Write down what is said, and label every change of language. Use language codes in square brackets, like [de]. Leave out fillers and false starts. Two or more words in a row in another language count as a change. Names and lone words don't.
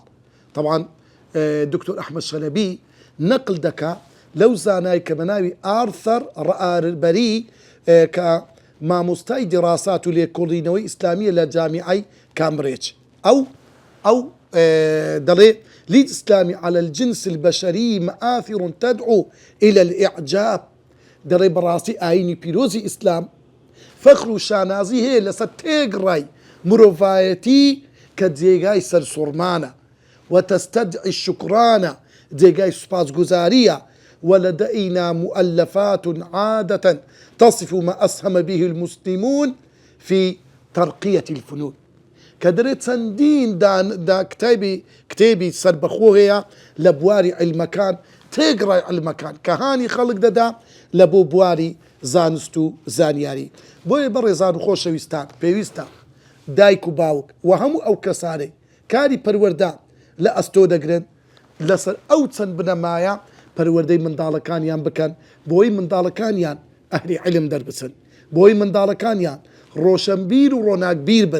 [ckb] طبعا دکتۆر ئەحمەد شەلەبی نەقل دەکا لەو زانای کە بەناوی ئارثەر ڕائەربەری کە مامۆستای دیراسات و لێکۆڵینەوەی ئیسلامیە لە جامیعەی کامبرێج، ئەو دەڵێ [ar] للإسلام على الجنس البشري مآثر تدعو إلى الإعجاب. [ckb] دەڵێ بەڕاستی ئاینی پیرۆزی ئیسلام فەخر و شانازی هەیە لەسەر تێگڕای مرۆڤایەتی کە جێگای سەرسوڕمانە [ar] وتستدعي الشكرانة، [ckb] جێگای سوپاسگوزاریە. [ar] ولدينا مؤلفات عادة تصف ما أسهم به المسلمون في ترقية الفنون. [ckb] کە دەرێت چەندین دا کتێبی سەربەخۆ هەیە لە بواری عیلمەکان، تێگڕای عیلمەکان کە هانی خەڵک دەدا لە بۆ بواری زانست و زانیاری. بۆیە بەڕێزان و خۆشەویستان پێویستە دایک و باوک و هەموو ئەو کەسانەی کاری پەروەردە لە ئەستۆ دەگرن لەسەر ئەو چەند بنەمایە پەروەردەی منداڵەکانیان بکەن، بۆی منداڵەکانیان ئەهلی عیلم دەربچن، بۆی منداڵەکانیان ڕۆشنبیر و ڕۆناکبیر بن.